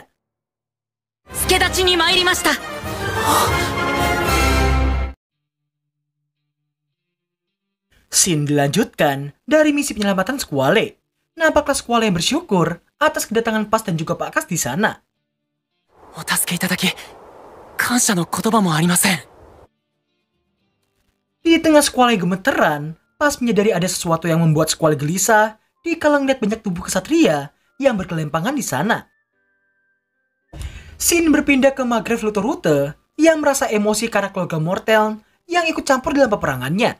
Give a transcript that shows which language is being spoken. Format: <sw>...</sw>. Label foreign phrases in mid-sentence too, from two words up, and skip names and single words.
<ja>助太刀に参りました.</ja> <id>Scene dilanjutkan dari misi penyelamatan Squall. Nampaklah Squall yang bersyukur atas kedatangan Pas dan juga Pak Kas di sana.</id> <ja>お助けいただき、感謝の言葉もありません。</ja> <id>Di tengah Squall yang gemeteran, Pas menyadari ada sesuatu yang membuat Squall gelisah dikala melihat banyak tubuh kesatria yang berkelimpangan di sana. Scene berpindah ke Maghreb Luthor yang merasa emosi karena keluarga Mortel yang ikut campur dalam peperangannya.</id>